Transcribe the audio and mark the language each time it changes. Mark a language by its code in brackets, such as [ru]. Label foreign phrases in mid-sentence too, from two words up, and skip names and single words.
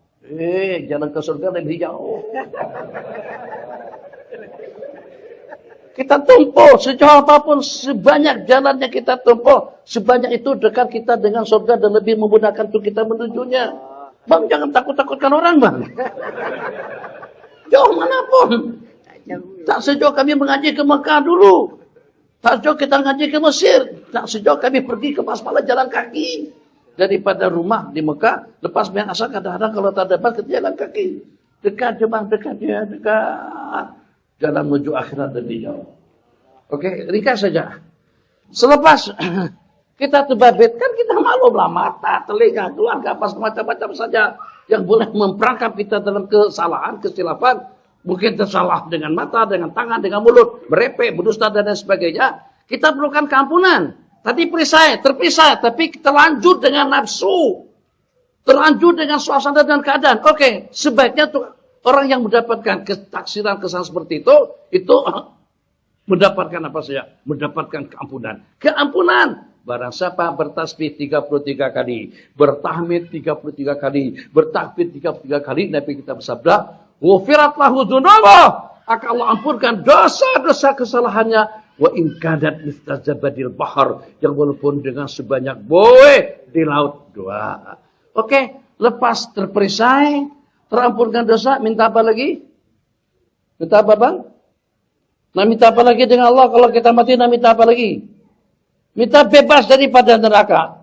[ms] Jalan ke surga lebih jauh. Kita tempuh sejauh apapun, sebanyak jalannya kita tempuh, sebanyak itu dekat kita dengan surga dan lebih memudahkan untuk kita menujunya. Bang, jangan takut-takutkan orang, Bang. Jauh manapun. Tak sejauh kami mengaji ke Mekah dulu. Tak sejauh kita ngaji ke Mesir. Tak sejauh kami pergi ke Paspala jalan kaki. Daripada rumah di Mekah, lepas main asal kadang-kadang kalau tak dapat kita jalan kaki. Dekat Jemaah, dekat. Jalan menuju akhirat lebih jauh. Oke, ringkas saja. Selepas kita terbabit, kan kita malu. Taruhlah mata, telinga, keluarga, apa macam-macam saja yang boleh memperangkap kita dalam kesalahan, kesilapan. Mungkin tersalah dengan mata, dengan tangan, dengan mulut, merepek, berdusta dan lain sebagainya. Kita perlukan keampunan. Tadi terpisah, tapi terlanjur dengan nafsu. Terlanjur dengan suasana dan keadaan. Oke, sebaiknya tuh orang yang mendapatkan ketaksiran kesalahan seperti itu mendapatkan apa saja? Mendapatkan keampunan. Keampunan. Barang siapa bertasbih 33 kali, bertahmid 33 kali, bertakbir 33 kali, Nabi kita bersabda, [ar] "غفرت له ذنوبه." [ms] Akan Allah ampunkan dosa-dosa kesalahannya. [ar] وإن كانت مثل زبد البحر, [ms] yang walaupun dengan sebanyak buih di laut. Doa. Oke, lepas terperisai, terampunkan dosa, minta apa lagi? Minta apa, Bang? Nah, minta apa lagi dengan Allah kalau kita mati? Nah, minta apa lagi? Minta bebas daripada neraka.